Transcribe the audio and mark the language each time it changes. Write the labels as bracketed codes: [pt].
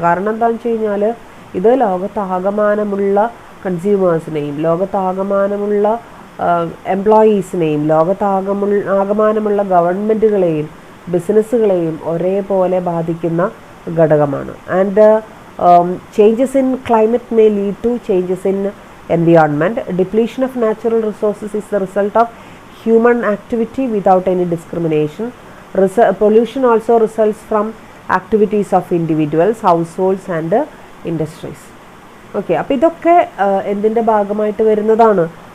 [ml] കാരണം എന്താണെന്ന് വെച്ച് കഴിഞ്ഞാൽ ഇത് ലോകത്താകമാനമുള്ള കൺസ്യൂമേഴ്സിനെയും ലോകത്താകമാനമുള്ള എംപ്ലോയീസിനെയും ലോകത്താകമാനമുള്ള ഗവൺമെൻറ്റുകളെയും ബിസിനസ്സുകളെയും ഒരേപോലെ ബാധിക്കുന്ന ഘടകമാണ്. [en] And changes in climate may lead to changes in environment. Depletion of natural resources is the result of human activity without any discrimination. Pollution also results from activities of individuals, households and industries. [ml] Okay, അപ്പോൾ ഇതൊക്കെ എന്തിൻ്റെ ഭാഗമായിട്ട് വരുന്നതാണ്?